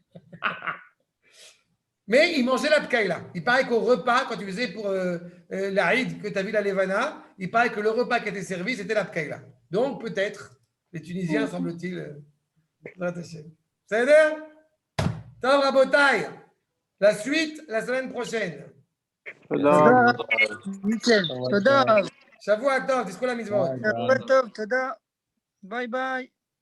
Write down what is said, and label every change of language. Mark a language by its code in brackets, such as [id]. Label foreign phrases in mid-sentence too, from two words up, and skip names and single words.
[fr] Mais ils mangeaient la pkaïla. Il paraît qu'au repas, quand tu faisais pour l'Aïd, que tu as vu la Levana, il paraît que le repas qui était servi, c'était la pkaïla. Donc peut-être, les Tunisiens, semble-t-il, rattachés. Ça veut dire? [he] טוב רבותי. [fr] La suite, la semaine prochaine. [he] תודה. ניצל, תודה. שבוע טוב, תזכו למצוות. שבוע טוב, תודה. [en] bye bye.